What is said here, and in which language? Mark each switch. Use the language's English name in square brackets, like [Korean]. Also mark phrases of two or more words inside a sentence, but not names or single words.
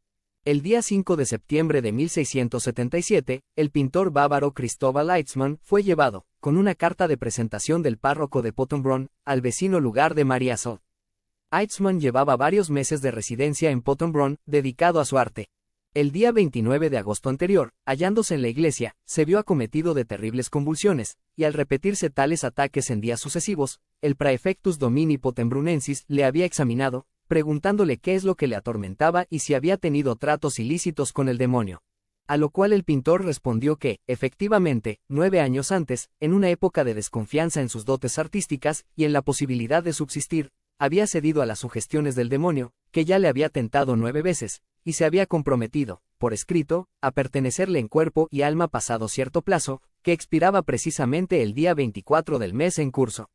[Spanish] El día 5 de septiembre de 1677, el pintor bávaro Cristóbal Heitzmann fue llevado, con una carta de presentación del párroco de Pottenbrunn, al vecino lugar de Mariazell. Heitzmann llevaba varios meses de residencia en Pottenbrunn, dedicado a su arte. El día 29 de agosto anterior, hallándose en la iglesia, se vio acometido de terribles convulsiones, y al repetirse tales ataques en días sucesivos, el [Latin] praefectus domini potembrunnensis [Spanish] le había examinado, preguntándole qué es lo que le atormentaba y si había tenido tratos ilícitos con el demonio. A lo cual el pintor respondió que, efectivamente, 9 años antes, en una época de desconfianza en sus dotes artísticas y en la posibilidad de subsistir, había cedido a las sugestiones del demonio, que ya le había tentado 9 veces, y se había comprometido, por escrito, a pertenecerle en cuerpo y alma pasado cierto plazo, que expiraba precisamente el día 24 del mes en curso.